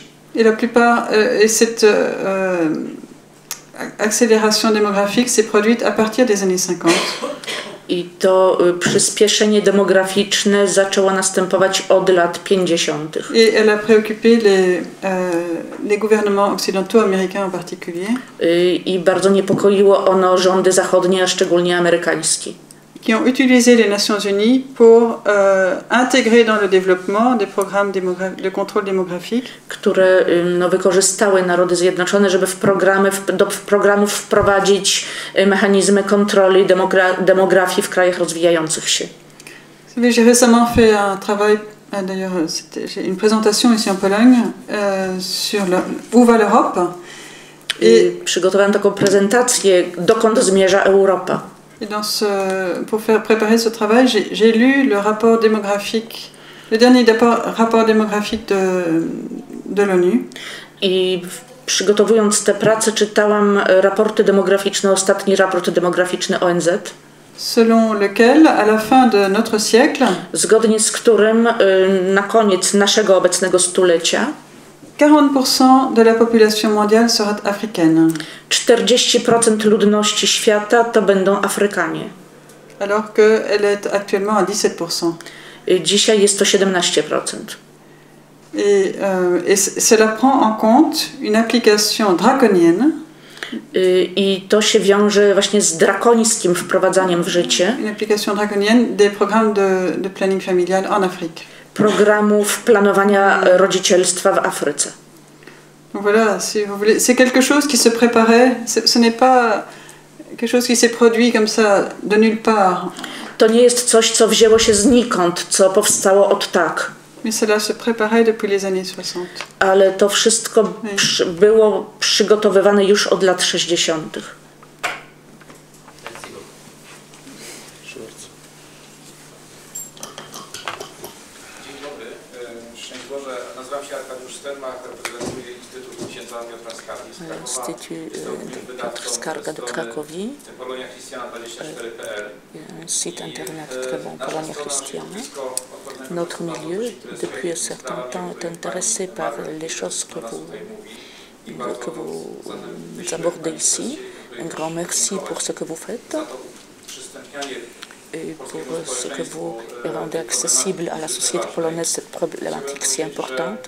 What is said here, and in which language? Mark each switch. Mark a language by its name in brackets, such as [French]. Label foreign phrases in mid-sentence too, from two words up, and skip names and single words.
[French] Et la plupart, et cette accélération démographique s'est produite à partir des années 50. [Polish] I to przyspieszenie demograficzne zaczęło następować od lat 50. [French] Et elle a préoccupé les gouvernements occidentaux, américains en particulier. [Polish] I bardzo niepokoiło ono rządy zachodnie, a szczególnie amerykańskie. [French] Qui ont utilisé les Nations Unies pour intégrer dans le développement des programmes de contrôle démographique. [Polish] Które wykorzystały Narody Zjednoczone, żeby do programów wprowadzić mechanizmy kontroli demografii w krajach rozwijających się. [French] J'ai récemment fait un travail, d'ailleurs j'ai une présentation ici en Pologne sur où va l'Europe. [Polish] Przygotowałam taką prezentację, dokąd zmierza Europa. [French] Et pour préparer ce travail, j'ai lu le rapport démographique, le dernier rapport démographique de l'ONU. [Polish] I przygotowując tę pracę czytałam raporty demograficzne, ostatni raport demograficzny ONZ. [French] selon lequel, à la fin de notre siècle, [Polish] zgodnie z którym na koniec naszego obecnego stulecia [French] 40% de la population mondiale sera africaine. [Polish] 40% ludności świata to będą Afrykanie. [French] Alors qu'elle est actuellement à 17%. [Polish] Dzisiaj jest to 17%. [French] Et cela prend en compte une application draconienne. [Polish] I to się wiąże właśnie z drakońskim wprowadzaniem w życie. [French] Une application draconienne des programmes de planning familial en Afrique. [Polish] Programów planowania rodzicielstwa w Afryce. [French] Donc voilà, si vous voulez, c'est quelque chose qui se préparait, ce n'est pas quelque chose qui s'est produit comme ça de nulle part. [Polish] To nie jest coś, co wzięło się znikąd, co powstało od tak. [French] Mais cela se préparait depuis les années 60. [Polish] Ale to wszystko było przygotowywane już od lat 60. [French] Piotr Skarga de Cracovie, site internet très bon, Polonia Christiana. Notre milieu, depuis un certain temps, est intéressé par les choses que vous abordez ici. Un grand merci pour ce que vous faites et pour ce que vous rendez accessible à la société polonaise cette problématique si importante.